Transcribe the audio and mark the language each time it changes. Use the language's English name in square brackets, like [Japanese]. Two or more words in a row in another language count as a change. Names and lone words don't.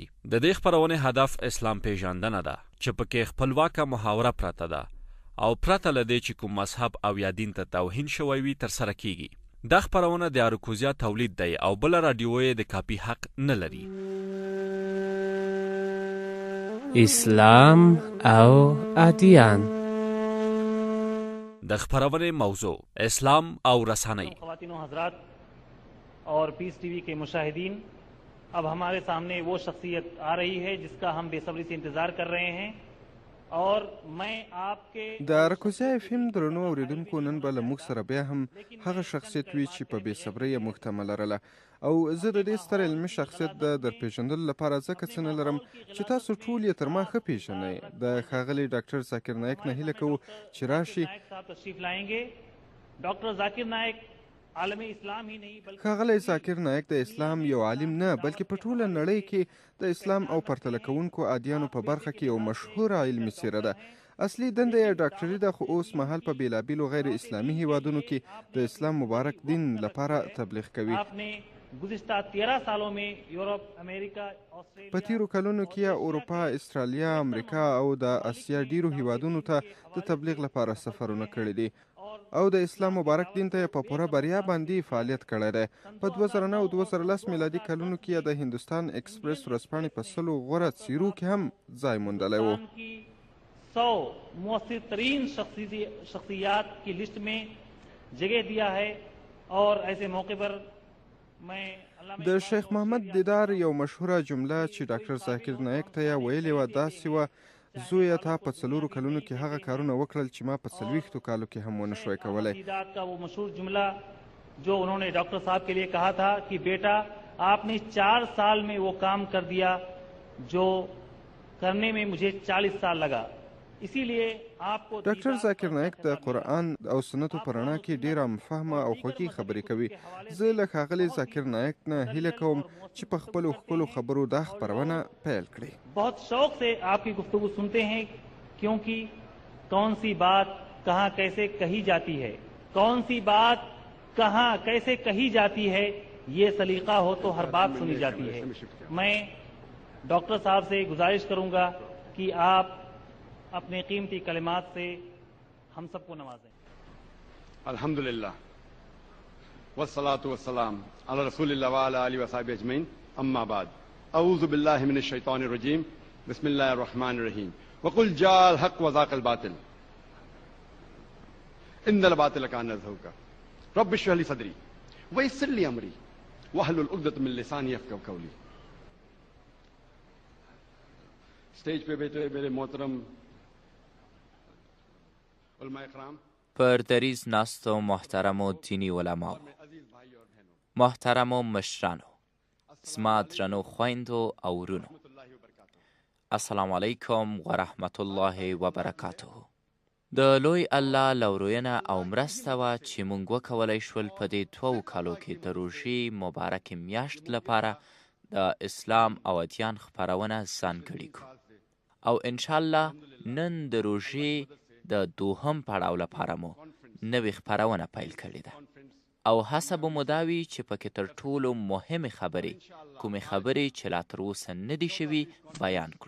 [Pashto] د دې خپرونې هدف اسلام پیژندنه ده چې پکې خپلواکه محاوره پرته ده او پرته له دې چې کوم مذهب او یا دین ته توهین شوی وي ترسره کیږي. دا خپرونه د اروکوزیا تولید دی او بل رادیو یې د کاپی حق نه لري. اسلام او ادیان. د خپرونې موضوع اسلام او رسانۍ. [Urdu] خواتین و حضرات اور پیس ٹی وی کے مشاہدین، اب ہمارے سامنے وہ شخصیت آ رہی ہے جس کا ہم بے صبری سے انتظار کر رہے ہیں اور میں آپ کے [Pashto] د اروکوزیا اف ام درنو اوریدونکو نن به له موږ سره بیا هم هغه شخصیت وي چې په بې صبرۍ یې موږ ته لرله او زه د دې ستر علمي شخصیت د درپېژندلو لپاره ځکه څه نه لرم چې تاسو ټول یې تر ما ښه پېژنئ. د ښاغلي ډاکټر ذاکر نایک نه هیله کوو چې راشي. [Urdu] تشریف لائیں گے. ډاکټر ذاکر نایک عالم اسلام ہی نہیں بلکہ [Pashto] ښاغلی ذاکر نایک د اسلام یو عالم نه بلکې په ټوله نړۍ کې د اسلام او پرتله کوونکو ادیانو په برخه کې یو مشهوره علمي څیره ده. اصلي دنده یې ډاکټري ده، خو اوس مهال په بیلابیلو غیر اسلامي هیوادونو کې د اسلام مبارک دین لپاره تبلیغ کوي. [Urdu] گزشتہ 13 سالوں میں یورپ، امریکہ، [Pashto] آسټرالیا په تیرو کلونو کې اروپا، استرالیا، امریکا او د اسیا ډیرو هیوادونو ته د تبلیغ لپاره سفرونه کړي دي او د اسلام مبارک دین ته په پوره بریا باندې فعالیت کړی دی. په 2009 او 2010 میلادي کلونو کې د هندوستان ایکسپریس ورځپاڼې په 100 غوره څیرو کې هم ځای موندلی و. [Urdu] 100 مؤثر ترین شخصیات کی لسٹ میں جگہ دیا ہے اور ایسے موقع پر [Pashto] د شیخ محمد دیدار یو مشهوره جمله چې ډاکټر ذاکر نایک ته یې ویلې وه داسې وه: زویه تا په 4 کلونو کې هغه کارونه وکړل چې ما په 40 کالو کې هم ونه شوی کولی. [Urdu] دیدار کا وہ مشہور جملہ جو انہوں نے ڈاکٹر صاحب کے لیے کہا تھا کہ بیٹا آپ نے 4 سال میں وہ کام کر دیا جو کرنے میں مجھے 40 سال لگا. اسی لیے آپ کو [Pashto] ډاکټر ذاکر نایک د قرآن او سنتو په رڼا کې ډېره مفهمه او خوږې خبرې کوي. زه له ښاغلي ذاکر نایک نه هیله کوم چې په خپلو ښکلو خبرو دا خپرونه پیل کړي. [Urdu] بہت شوق سے آپ کی گفتگو سنتے ہیں کیونکہ کون سی بات کہاں کیسے کہی جاتی ہے، کون سی بات کہاں کیسے کہی جاتی ہے، یہ سلیقہ ہو تو ہر بات سنی جاتی ہے. میں ڈاکٹر صاحب سے گزارش کروں گا کہ آپ اپنے قیمتی کلمات سے ہم سب کو نوازیں. [Arabic] الحمدللہ والصلاة والسلام علی رسول اللہ وعلی آلہ وصحبہ اجمعین. اما بعد، اعوذ باللہ من الشیطان الرجیم، بسم اللہ الرحمن الرحیم. وقل جاء الحق وزاق الباطل ان الباطل کان زہوقا رب اشرح لی صدری ویسر لی امری واحلل عقدۃ من لسانی یفقہوا قولی. [Urdu] اسٹیج پہ بیٹھے میرے محترم علماء اکرام، [Pashto] پر دریز ناستو محترمو دینی علماو، محترمو مشرانو، زما درنو خویندو او ورونو، [Arabic] السلام علیکم و رحمت الله و برکاته. [Pashto] د لوی الله لوروینه او مرسته وه چې موږ وکولی شول په دې 2 کالو کې د روژې مبارکې میاشت لپاره د اسلام او ادیان خپرونه ځانګړې کړو او انشاءالله نن د روژې د 2م پړاو لپاره مو نوې خپرونه پیل کړې ده او هڅه به مو دا وي چې پکې تر ټولو مهمې خبرې، کومې خبرې چې لا تر اوسه نه دي شوي، بیان کړو.